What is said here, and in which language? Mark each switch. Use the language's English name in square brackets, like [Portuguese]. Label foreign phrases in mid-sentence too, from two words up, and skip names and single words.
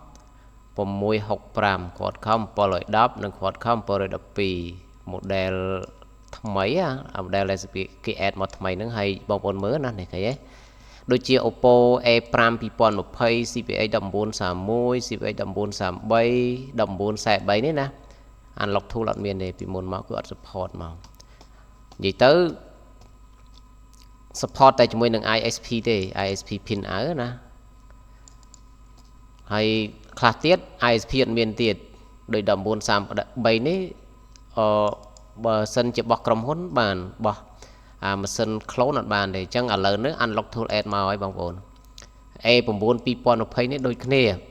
[Khmer] 665 Qualcomm 710និង Qualcomm 712 model ថ្មីmodel ដែលគេ add មកថ្មីហ្នឹងហើយបងប្អូនមើលណានេះឃើញទេដូចជា Oppo A5 2020 CPX 1931 CPX 1933 1943 នេះណា Unlock Tool អត់មានទេពីមុនមកគឺអត់ support មកនិយាយទៅ support តែជាមួយនឹង ISP ទេ [English] ISP pin out [Khmer] ណាហើយខ្លះទៀត ISP អត់មានទៀតដោយ1933នេះបើសិនជាបោះក្រុមហ៊ុនបានបោះម៉ាស៊ីន clone អត់បានទេអញ្ចឹងឥឡូវនេះ Unlock Tool add មកហើយបងប្អូន A9 2020នេះដូចគ្នា